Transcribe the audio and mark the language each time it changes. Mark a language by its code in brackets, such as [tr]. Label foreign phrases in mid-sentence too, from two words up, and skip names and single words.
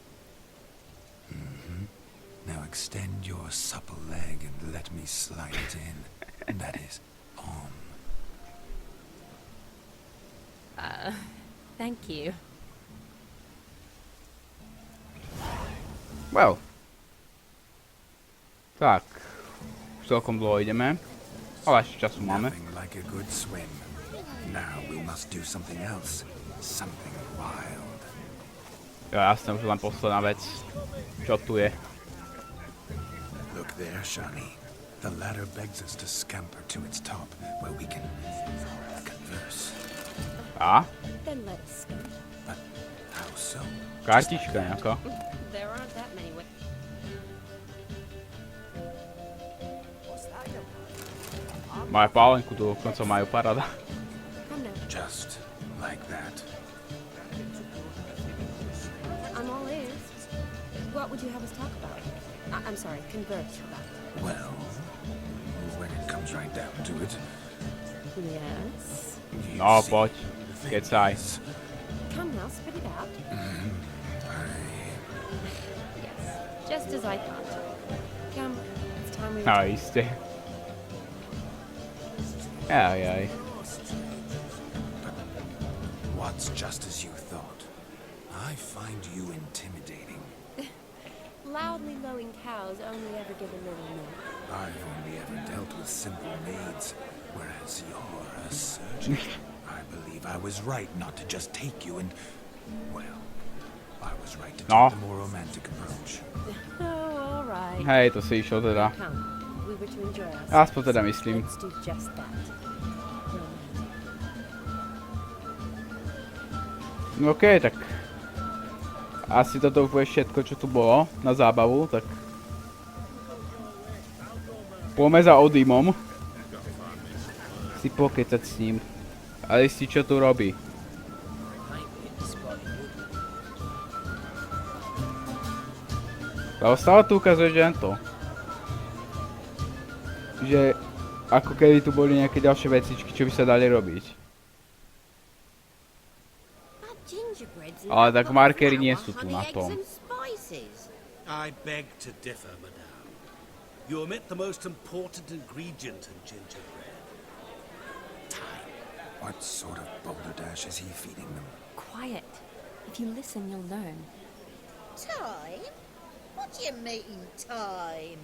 [en] Now extend your supple leg and let me slide it in. That is, on. Thank you. Well. [sk] Tak. Celkom dlho ideme. Ale ešte času máme. [en] Nothing like a good swim. Now we must do something else. Something wild. [sk] Ja, jasne, už len posledná vec. Čo tu je? [en] Look there, Shani. The ladder begs us to scamper to its top, where we can converse. [sk] A? [en] Then let's go. But how so? [sk] Kartička nejaká. [en] There aren't that many ways. [sk] Majú pálenku, tu dokonca majú paráda. [en] Come now. Just like that. I'm all ears. What would you have us talk about? I'm sorry, converse about. Well, when it comes right down to it, Yes. you [sk] No, [en] see, [sk] poď. [en] the thing [sk] Kecaj. [en] is, Come now, spit it out. Yes, just as I thought. Come, it's time we [sk] No, iste. Aj. [en] What's just as you thought? I find you intimidating. Loudly lowing cows only ever give a little milk. I've only ever dealt with simple maids, whereas you're a surgeon. I believe I was right not to just take you and... Well, I was right to [sk] No. [en] take the more romantic approach. Oh, all right. [sk] Hej, to si išiel teda. [en] Come, we were to enjoy ourselves. [sk] Aspoň teda myslím. [en] Let's do just that. [sk] No okej, tak... Asi toto už bude všetko, čo tu bolo na zábavu, tak... Poďme za Odimom. Si pokecať s ním. A zistiť, čo tu robí. Lebo stále tu ukazuje, že to. Že... Ako keby tu boli nejaké ďalšie vecičky, čo by sa dali robiť. Ale tak markery nie sú tu na tom. [en] I beg to differ, madame. You omit the most important ingredient in gingerbread. Time. What sort of balderdash is he feeding them? Quiet. If you listen, you'll learn. Time? What do you mean, time?